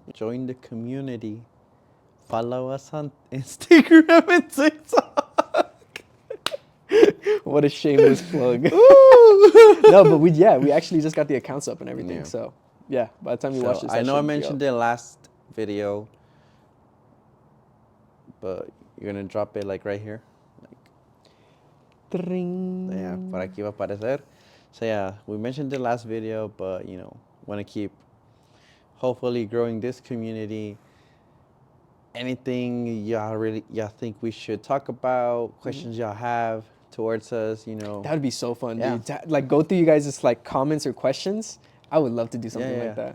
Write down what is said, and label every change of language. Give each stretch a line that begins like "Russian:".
English: Join the community. Follow us on Instagram and TikTok. What a shameless plug. No, but we actually just got the accounts up and everything. Yeah. So yeah, by the time you watch this, I know I mentioned it last video, but you're gonna drop it like right here.
Spanish: Like, yeah, por aquí va a aparecer.
English: So yeah, we mentioned the last video, but you know, want to keep hopefully growing this community. Anything y'all think we should talk about, questions y'all have towards us, you know. That would be so fun, Yeah. dude. Like go through you guys' like comments or questions. I would love to do something like that.